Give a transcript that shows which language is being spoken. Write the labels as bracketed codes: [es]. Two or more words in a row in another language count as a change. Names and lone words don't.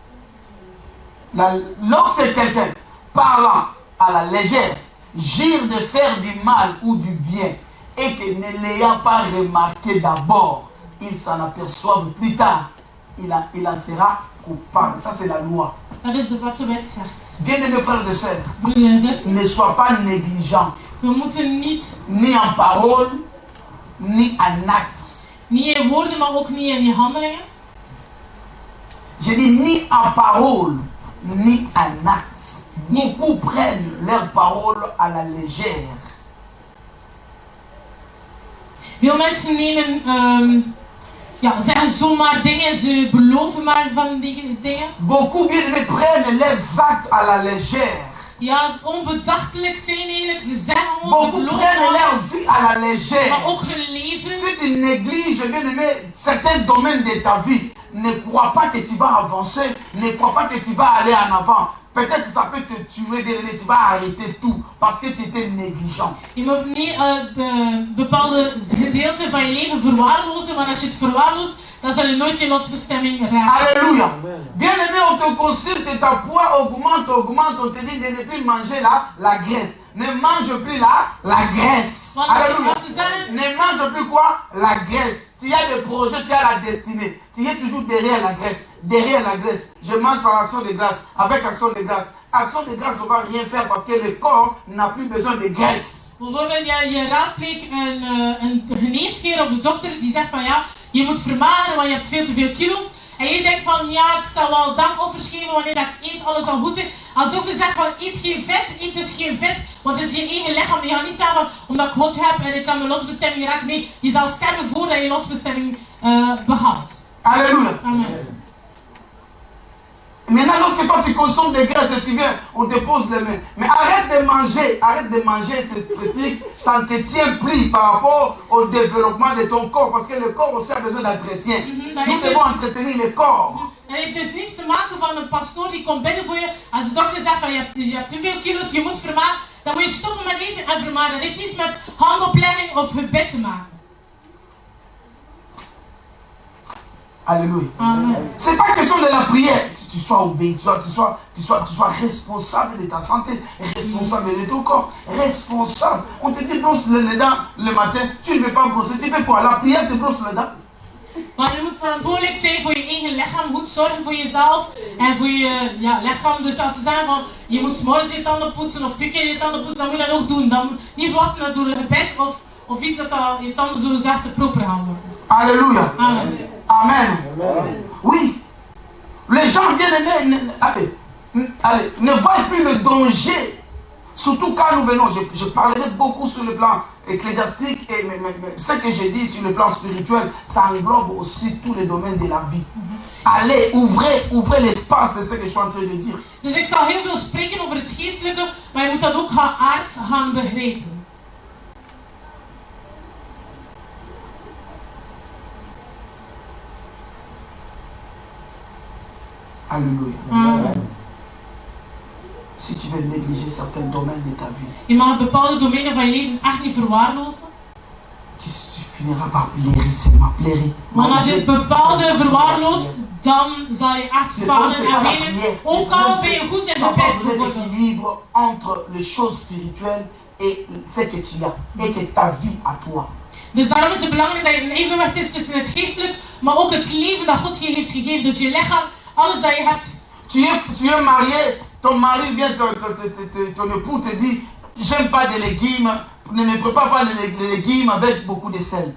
[fr] Lorsque quelqu'un parlant à la légère jure de faire du mal ou du bien et que ne l'ayant pas remarqué d'abord, il s'en aperçoive plus tard, il en sera coupable. Ça c'est la loi. [nl] Dat is wat de wet zegt. [fr] Bien-aimés frères et sœurs, [nl] Broeders en zussen, [fr] ne sois pas négligent, [nl] we moeten niet, [fr] ni en parole, ni en acte. [nl] niet in woorden, maar ook niet in je handelingen. [fr] Je dis ni en parole, ni en acte. Beaucoup prennent leurs paroles à la légère. [nl] Veel mensen nemen, zeggen zomaar dingen, ze beloven maar van die dingen. [fr] Beaucoup bien-aimés prennent leurs actes à la légère. [nl] Ja, ze onbedachtelijk zijn eigenlijk, ze zeggen gewoon, ze [fr] Beaucoup [nl] beloven [fr] prennent [nl] alles, [fr] leur vie à la légère. [nl] maar ook hun leven. [fr] Si tu négliges, bien-aimé, certains domaines de ta vie, ne crois pas que tu vas avancer, ne crois pas que tu vas aller en avant. Peut-être ça peut te tuer, bien-aimé, tu vas arrêter tout parce que tu étais négligent. [nl] Je moet niet bepaalde gedeelten van je leven verwaarlozen, want als je het verwaarloost, dan zal je nooit je lotsbestemming raken. [fr] Alléluia. Bien-aimé, on te consulte, ta poids augmente, on te dit de ne plus manger la graisse. Ne mange plus la graisse. [nl] Want [fr] Alléluia. [nl] als ze zeggen, [fr] Ne mange plus quoi? La graisse. Tu as des projets, tu as la destinée. Tu es toujours derrière la graisse. Derrière la graisse. Je mange par action de grâce. Avec action de grâce. Action de grâce ne va rien faire parce que le corps n'a plus besoin de graisse. [nl] bijvoorbeeld je raadpleegt een geneesheer of de dokter die zegt van ja, je moet vermageren want je hebt veel te veel kilo's. En je denkt van ja, ik zal wel dankoffers geven wanneer dat ik eet, alles zal goed zijn. Als de dokter zegt van eet geen vet, eet dus geen vet. Want het is je eigen lichaam. Je gaat niet staan van omdat ik God heb en ik kan mijn lotsbestemming raken. Nee, je zal sterven voordat je lotsbestemming behaalt. [fr] Alléluia. Amen. Maintenant, lorsque toi tu consommes des graisses et tu viens, on te pose les mains. Mais arrête de manger ce truc, ça ne te tient plus par rapport au développement de ton corps. Parce que le corps aussi a besoin d'entretien. Nous devons entretenir le corps. [nl] Dat heeft dus niets te maken van een pastoor die komt binnen voor je. Als de dokter zegt van je hebt te veel kilo's, je moet vermageren, dan moet je stoppen met eten en vermageren. Dat heeft niets met handoplegging of gebed te maken. [fr] Alléluia. Amen. C'est pas question de la prière. tu sois obéi, tu sois responsable de ta santé, responsable de ton corps, responsable. On te dit brosse les dents le matin, tu ne veux pas brosser, tu fais quoi? La prière te brosse les dents. [nl] Maar je moet verantwoordelijk zijn voor je eigen lichaam, goed zorgen voor jezelf en voor je lichaam. Dus als ze zeggen van je moet 's morgens je tanden poetsen of 2 keer je tanden poetsen, dan moet je dat ook doen. Dan niet verwachten dat door een gebed of iets dat je tanden zo gezegd proper gaan worden. [fr] Alléluia. Amen. Amen. Oui. Les gens bien-aimés, ne voient plus le danger. Surtout quand nous venons, je parlerai beaucoup sur le plan ecclésiastique et ce que j'ai dit sur le plan spirituel, ça englobe aussi tous les domaines de la vie. Allez, ouvrez l'espace de ce que je suis en train de dire. [nl] Dus ik zal heel veel spreken over het geestelijke, maar je moet dat ook aards gaan begrijpen. [fr] Alléluia. Amen. Si tu veux négliger certains domaines de ta vie, [nl] Je mag bepaalde domeinen van je leven echt niet verwaarlozen. [fr] tu finiras par pleurer, seulement pleurer. [nl] Maar als je bepaalde verwaarloost, dan zal je echt falen en wenen. Ook al ben je goed in gebed bijvoorbeeld. [fr] L'équilibre entre les choses spirituelles et ce que tu as, et que ta vie à toi. [nl] Dus daarom is het belangrijk dat je een evenwicht is tussen het geestelijk, maar ook het leven dat God je heeft gegeven. Dus je lichaam, alles dat je hebt. [fr] Tu es marié, ton mari vient, ton époux te dit, j'aime pas des légumes, ne me prépare pas des légumes avec beaucoup de sel.